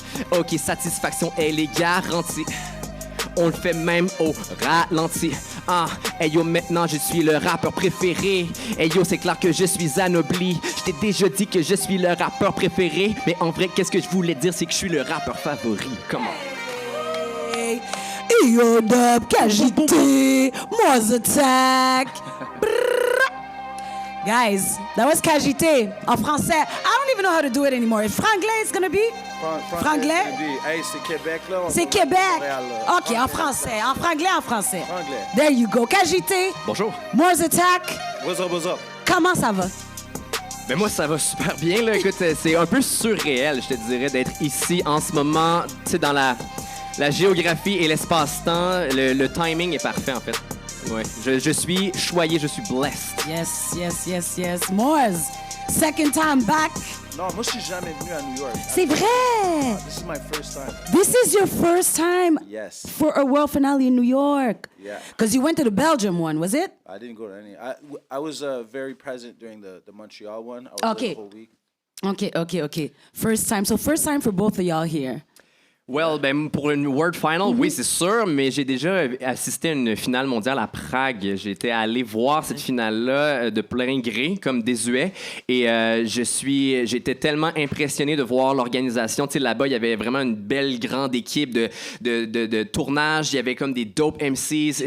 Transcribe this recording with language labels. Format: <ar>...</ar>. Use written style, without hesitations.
<fr>OK, satisfaction, elle est garantie. On le fait même au ralenti. Hey yo, maintenant je suis le rappeur préféré. Hey yo, c'est clair que je suis anobli. Je t'ai déjà dit que je suis le rappeur préféré. Mais en vrai, qu'est-ce que je voulais dire, c'est que je suis le rappeur favori. Comment?</fr> <en>Hey, EO-Dub, KJT, Morse attack. Guys, that was KJT</en> <fr>en français.</fr> <en>I don't even know how to do it anymore. Franglais, it's gonna be? Franglais?</en> <fr>Hey, c'est Québec, là. C'est Québec. Montréal, là. OK, en français. En franglais, en français. Franglais.</fr> <en>There you go. KJT,</en> <fr>Bonjour.</fr> <en>Morse attack. What's up, what's up?</en> <fr>Comment ça va? Ben moi, ça va super bien, là. Écoute, c'est un peu surréel, je te dirais, d'être ici en ce moment. Tu sais, dans la géographie et l'espace-temps, le timing est parfait, en fait. Ouais, je suis choyé, je suis blessed.</fr> <en>Yes, yes, yes, yes. Morse, second time back.</en> <fr>Non, moi, je suis jamais venu à New York. C'est vrai.</fr> <en>This is my first time. This is your first time Yes. for a world finale in New York. Yeah. Because you went to the Belgium one, was it? I didn't go to any. I was very present during the Montreal one. I was Okay. there the whole week. Okay. First time. So first time for both of y'all here.</en> <fr>Well, ben pour une World Final, oui, c'est sûr, mais j'ai déjà assisté à une finale mondiale à Prague. J'étais allé voir cette finale-là de plein gré, comme désuet, et j'étais tellement impressionné de voir l'organisation. Tu sais, là-bas, il y avait vraiment une belle grande équipe de tournage. Il y avait comme des dope MCs.</fr>